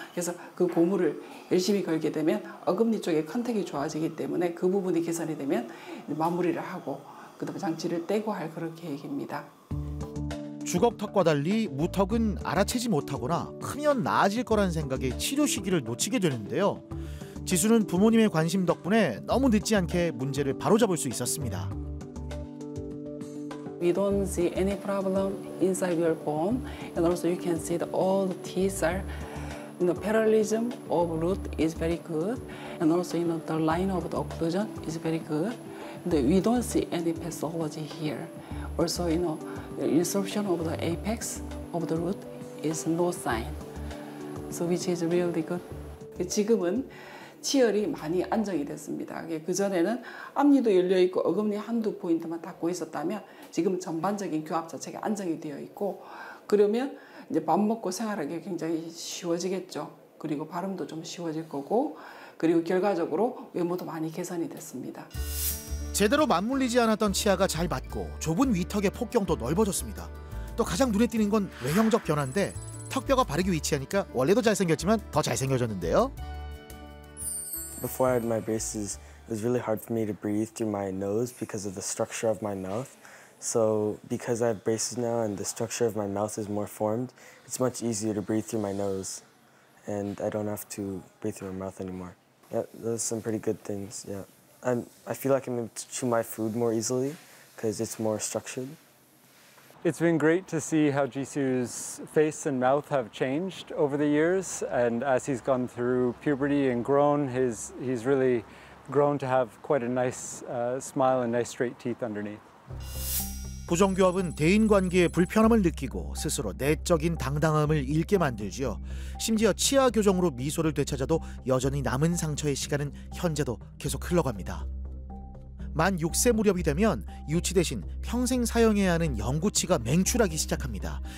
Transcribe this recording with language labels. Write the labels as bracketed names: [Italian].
[Korean] 그래서 그 고무를 열심히 걸게 되면 어금니 쪽에 컨택이 좋아지기 때문에 그 부분이 개선이 되면 마무리를 하고 그다음에 장치를 떼고 할 그런 계획입니다. 주걱턱과 달리 무턱은 알아채지 못하거나 크면 나아질 거란 생각에 치료 시기를 놓치게 되는데요. 지수는 부모님의 관심 덕분에 너무 늦지 않게 문제를 바로잡을 수 있었습니다. [English] We don't see any problem inside your bone, and also you can see that all the teeth are, parallelism of root is very good, and also the line of the occlusion is very good. We don't see any pathology here. Also, the insertion of the apex of the root is no sign, so which is really good. [Korean] 지금은 치열이 많이 안정이 됐습니다. 그 전에는 앞니도 열려 있고 어금니 한두 포인트만 닫고 있었다면 지금 전반적인 교합 자체가 안정이 되어 있고, 그러면 이제 밥 먹고 생활하기 굉장히 쉬워지겠죠. 그리고 발음도 좀 쉬워질 거고, 그리고 결과적으로 외모도 많이 개선이 됐습니다. 제대로 맞물리지 않았던 치아가 잘 맞고 좁은 위턱의 폭경도 넓어졌습니다. 또 가장 눈에 띄는 건 외형적 변화인데 턱뼈가 바르게 위치하니까 원래도 잘생겼지만 더 잘생겨졌는데요. [English] Before I had my braces, it was really hard for me to breathe through my nose because of the structure of my mouth. So because I have braces now and the structure of my mouth is more formed, it's much easier to breathe through my nose, and I don't have to breathe through my mouth anymore. Yeah, those are some pretty good things, yeah. I feel like I'm able to chew my food more easily because it's more structured. It's been great to see how Jisu's face and mouth have changed over the years, and as he's gone through puberty and grown, he's really grown to have quite a nice smile and nice straight teeth underneath. [Korean] 부정교합은 대인관계의 불편함을 느끼고 스스로 내적인 당당함을 잃게 만들지요. 심지어 치아 교정으로 미소를 되찾아도 여전히 남은 상처의 시간은 현재도 계속 흘러갑니다. 만 6세 무렵이 되면 유치 대신 평생 사용해야 하는 영구치가 맹출하기 시작합니다.